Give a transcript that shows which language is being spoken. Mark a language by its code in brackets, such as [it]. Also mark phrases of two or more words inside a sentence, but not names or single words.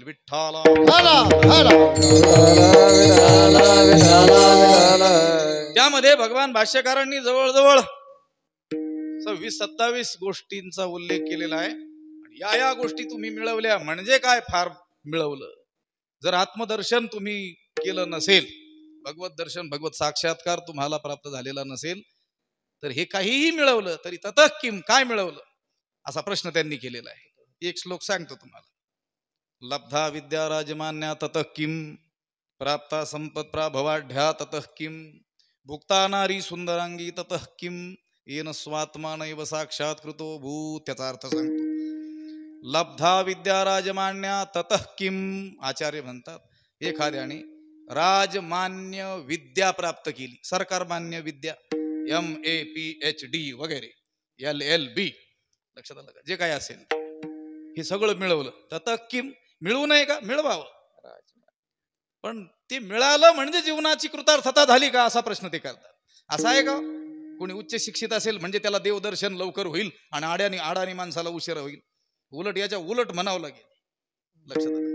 [mr] विठ्ठला त्यामध्ये भगवान भाष्यकारांनी जवळजवळ 26-27 गोष्टींचा उल्लेख केलेला आहे. आणि या गोष्टी तुम्ही मिळवल्या म्हणजे काय फार मिळवलं. जर आत्मदर्शन तुम्ही केलं नसेल, भगवत दर्शन, भगवत साक्षात्कार तुम्हाला प्राप्त झालेला नसेल तर हे काहीही मिळवलं तरी [sa] ततः किम, [mr] काय मिळवलं असा प्रश्न त्यांनी केलेला आहे. एक श्लोक सांगतो तुम्हाला. [sa] लब्धा विद्या राजमान्या ततः किम, प्राप्ता संपत प्राभवाढ्या ततः किम, भुक्ता नारी सुंदरांगी ततः किम, येन स्वात्मानैव साक्षात कृतो भूत. [mr] त्याचा अर्थ सांगतो. [sa] लब्धा विद्या राजमान्या ततः किम, [mr] आचार्य म्हणतात एखाद्याने राजमान्य विद्या प्राप्त केली, सरकारमान्य विद्या, MAPHD वगैरे, LLB, लक्षात आलं का, जे काय असेल हे सगळं मिळवलं. [sa] ततः किम, [mr] मिळवू नये का? मिळवावं. पण ते मिळालं म्हणजे जीवनाची कृतार्थता झाली का असा प्रश्न ते करतात. असा आहे का कोणी उच्च शिक्षित असेल म्हणजे त्याला देवदर्शन लवकर होईल आणि आडानी माणसाला उशिरा होईल? उलट याच्या उलट म्हणावं लागेल. लक्षात आलं.